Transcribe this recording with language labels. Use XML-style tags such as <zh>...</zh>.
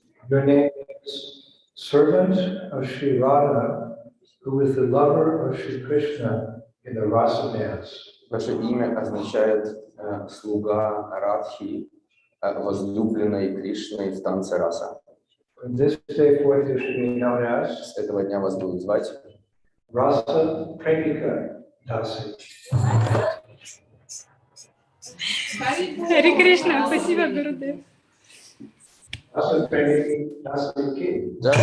<en>Your name is servant of Sri Radha, who is the lover of Sri Krishna in the Rasa dance.</en> <ru>Ваше имя означает слуга Радхи, возлюбленной Кришной в танце раса.</ru> <en>From this day forth, you should be known as</en> <ru>С этого дня вас будут звать</ru> <en>Rasa Premika Dasi.</en> <ru>Харе Кришна, спасибо, Гурудев.</ru> <en>Rasa Premika Dasi Ki.</en>